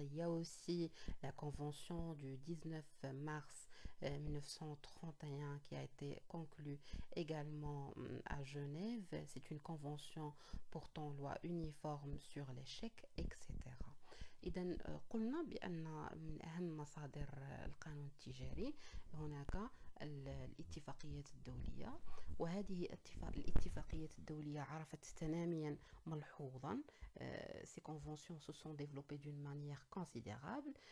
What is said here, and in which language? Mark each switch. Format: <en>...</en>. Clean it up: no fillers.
<fr>Il y a aussi la convention du 19 mars 1931 qui a été conclue également à Genève. C'est une convention portant loi uniforme sur les chèques, etc.</fr> <ar>إذا قلنا بأن من أهم مصادر القانون التجاري هناك الاتفاقيات الدولية، وهذه الاتفاقيات الدولية عرفت تناميا ملحوظا.</ar> <fr>Ces conventions se sont développées d'une manière considérable.</fr>